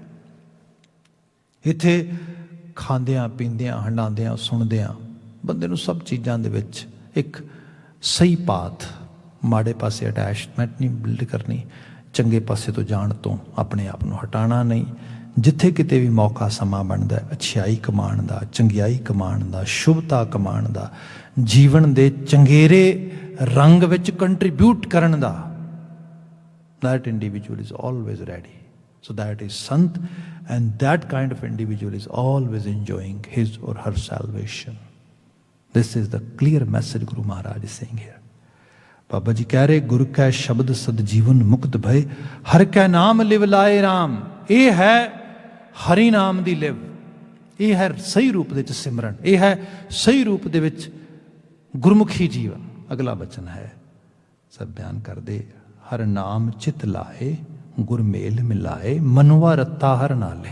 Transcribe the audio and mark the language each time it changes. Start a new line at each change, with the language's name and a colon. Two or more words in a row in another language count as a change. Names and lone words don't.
Punjabi: ਇੱਥੇ ਖਾਂਦਿਆਂ ਪੀਂਦਿਆਂ ਹੰਡਾਉਂਦਿਆਂ ਸੁਣਦਿਆਂ ਬੰਦੇ ਨੂੰ ਸਭ ਚੀਜ਼ਾਂ ਦੇ ਵਿੱਚ ਇੱਕ ਸਹੀ ਪਾਥ, ਮਾੜੇ ਪਾਸੇ ਅਟੈਚਮੈਂਟ ਨਹੀਂ ਬਿਲਡ ਕਰਨੀ, ਚੰਗੇ ਪਾਸੇ ਤੋਂ ਜਾਣ ਤੋਂ ਆਪਣੇ ਆਪ ਨੂੰ ਹਟਾਉਣਾ ਨਹੀਂ। ਜਿੱਥੇ ਕਿਤੇ ਵੀ ਮੌਕਾ ਸਮਾਂ ਬਣਦਾ, ਅੱਛਾਈ ਕਮਾਉਣ ਦਾ, ਚੰਗਿਆਈ ਕਮਾਉਣ ਦਾ, ਸ਼ੁਭਤਾ ਕਮਾਉਣ ਦਾ, ਜੀਵਨ ਦੇ ਚੰਗੇਰੇ ਰੰਗ ਵਿੱਚ ਕੰਟਰੀਬਿਊਟ ਕਰਨ ਦਾ,
English: that individual is always ready. So that is Sant, and that kind of individual is always enjoying his or her salvation. This is the clear message Guru Maharaj is saying here.
Punjabi: ਬਾਬਾ ਜੀ ਕਹਿ ਰਹੇ, ਗੁਰੂ ਕੈ ਸ਼ਬਦ ਸਦ ਜੀਵਨ ਮੁਕਤ ਭਏ, ਹਰ ਕੈ ਨਾਮ ਲਿਵ ਲਾਏ ਰਾਮ। ਇਹ ਹੈ ਹਰੀ ਨਾਮ ਦੀ ਲਿਵ, ਇਹ ਹੈ ਸਹੀ ਰੂਪ ਦੇ ਵਿੱਚ ਸਿਮਰਨ, ਇਹ ਹੈ ਸਹੀ ਰੂਪ ਦੇ ਵਿੱਚ ਗੁਰਮੁਖੀ ਜੀਵਨ। ਅਗਲਾ ਬਚਨ ਹੈ, ਸਭ ਬਿਆਨ ਕਰਦੇ, ਹਰ ਨਾਮ ਚਿਤ ਲਾਏ ਗੁਰ ਮੇਲ ਮਿਲਾਏ, ਮਨੁਆ ਰੱਤਾ ਹਰ ਨਾਲੇ।